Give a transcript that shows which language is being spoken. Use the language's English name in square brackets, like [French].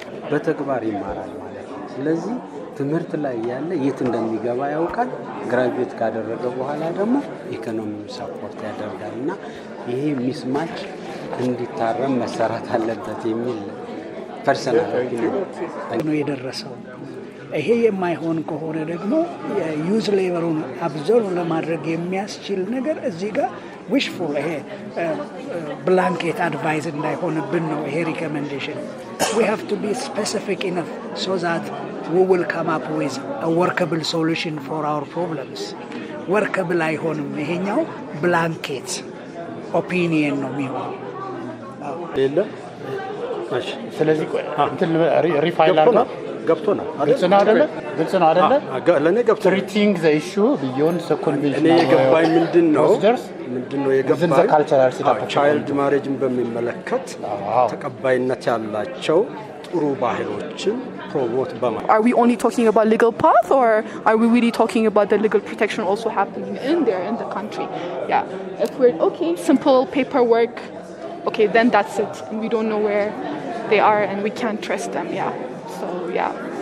[Amharic] በተግባር ይማራል ማለት ነው ስለዚህ ትምህርት ላይ ያለ የት እንደሚገባ ያውቃል ግራጁዌት ካደረገ በኋላ ደግሞ ኢኮኖሚው ሰፖርት ያደርጋልና ይሄ ሚስማች እንዲታረም መሰራት አለበት የሚል ፐርሰናል ኦፒኒየን ነው የደረሰው ይሄ የማይሆን ከሆነ ደግሞ ዩዝ ሌቨሩን አብዞርቭ ለማድረግ የሚያስችል ነገር እዚህ ጋር [English] wishful [Amharic] ይሄ blanket advice እንዳይሆንብን ነው ይሄ recommendation [English] we have to be specific enough so that we will come up with a workable solution for our problems [Amharic] workable አይሆንም ይሄኛው blanket opinion ነው የሚሆነው ስለዚህ እንትን ሪፋይል አድርገው ገብቶናል ግልጽ ነው አይደለ ለኔ ገብቶናል [English] treating the issue beyond the conventional [Amharic] እኔ የገባኝ ምንድነው የገባኝ ቻይልድ ማሬጅን በሚመለከት ተቀባይነት ያላቸው ጥሩ ባህሎችን promote በማድረግ [English] Are we only talking about legal path or are we really talking about the legal protection also happening in there in the country? Yeah. If we're okay, simple paperwork, okay, then that's it. And we don't know where they are and we can't trust them. Yeah. So yeah.